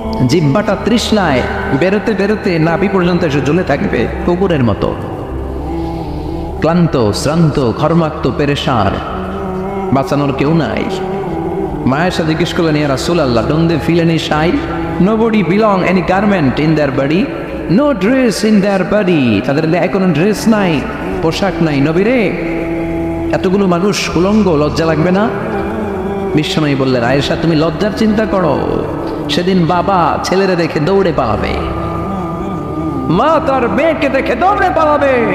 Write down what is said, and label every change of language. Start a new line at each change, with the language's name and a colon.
Bangla: জিহ্বাটা তৃষ্ণায় বেরোতে বেরোতে নাভি পর্যন্ত এসে ঝুলে থাকবে কুকুরের মতো। ক্লান্ত, শ্রান্ত, ঘর্মাক্ত, পেরেশান, বাঁচানোর কেউ নাই। মায়ের সাথে জিজ্ঞেস করলেন, ইয়া রাসূলুল্লাহ,
English: don't they feel any shy? Nobody belong any garment in their body, no dress in their body.
Bangla: তাদের গায়ে কোনো ড্রেস নাই, পোশাক নাই। নবী রে, এতগুলো মানুষ উলঙ্গ, লজ্জা লাগবে না? বিশ্বনবী বললেন, আয়েশা তুমি লজ্জার চিন্তা করো, সেদিন বাবা ছেলেরে দেখে দৌড়ে পালাবে, মা তার মেয়েকে দেখে দৌড়ে পালাবে।